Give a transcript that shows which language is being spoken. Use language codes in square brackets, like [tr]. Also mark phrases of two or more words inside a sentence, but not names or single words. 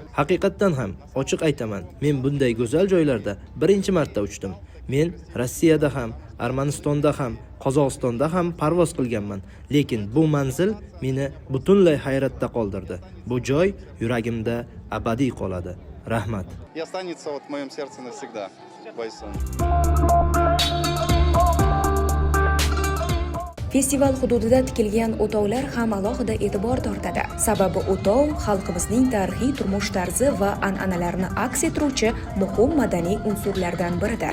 [uz] Haqiqatdan ham ochiq aytaman, men bunday go'zal joylarda birinchi marta uchdim. Men Rossiyada ham, Armanistonda ham, Qozog'istonda ham parvoz qilganman, lekin bu manzil meni butunlay hayratda qoldirdi. Bu joy yuragimda abadiy qoladi. Rahmat. [ru] И останется в моем сердце навсегда. [uz] Boysun. Festival hududida tikilgan o'tovlar ham alohida e'tibor tortadi. Sababi o'tov xalqimizning tarixiy turmush tarzi va an'analarini aks ettiruvchi muhim madaniy unsurlardan biridir.